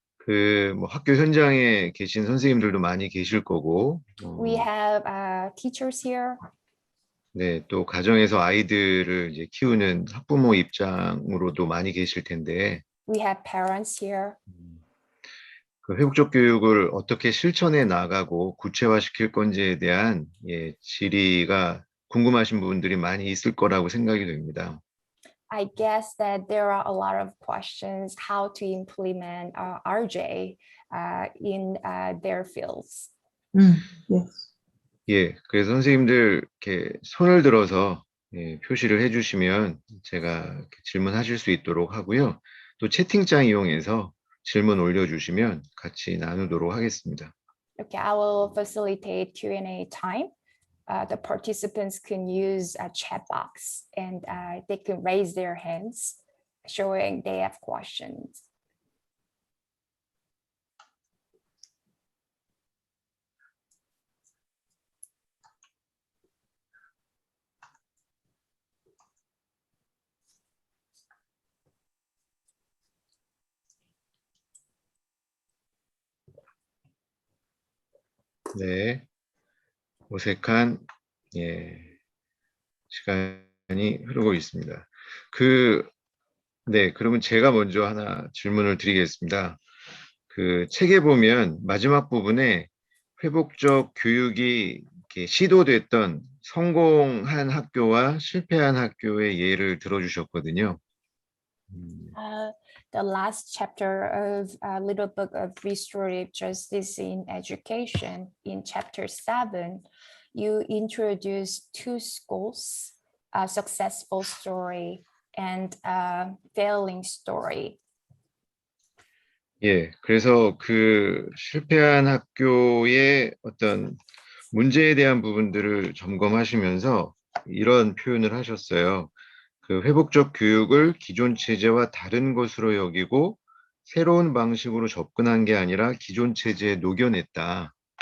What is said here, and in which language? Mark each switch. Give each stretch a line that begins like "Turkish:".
Korean: 그 뭐 학교 현장에 계신 선생님들도 많이 계실 거고,
English: We have teachers here.
Korean: 네, 또 가정에서 아이들을 이제 키우는 학부모 입장으로도 많이 계실 텐데,
English: We have parents here.
Korean: 그 회복적 교육을 어떻게 실천해 나가고 구체화시킬 건지에 대한 질의가 궁금하신 부분들이 많이 있을 거라고 생각이 됩니다.
English: I guess that there are a lot of questions how to implement RJ in their fields. Yes.
Korean: 예, 그래서 선생님들 이렇게 손을 들어서 표시를 해주시면 제가 이렇게 질문하실 수 있도록 하고요. 또 채팅창 이용해서 질문 올려주시면 같이 나누도록 하겠습니다.
English: Okay, I will facilitate Q&A time. The participants can use a chat box and they can raise their hands, showing they have questions.
Korean: 네, 어색한 시간이 흐르고 있습니다. 네, 그러면 제가 먼저 하나 질문을 드리겠습니다. 그 책에 보면 마지막 부분에 회복적 교육이 이렇게 시도됐던 성공한 학교와 실패한 학교의 예를 들어주셨거든요.
English: The last chapter of Little Book of Restorative Justice in Education, in chapter 7, you introduce two schools, a successful story and a failing story.
Korean: 예, 그래서 그 실패한 학교의 어떤 문제에 대한 부분들을 점검하시면서 이런 표현을 하셨어요. 그 회복적 교육을 기존 체제와 다른 것으로 여기고 새로운 방식으로 접근한 게 아니라 기존 체제에 녹여냈다.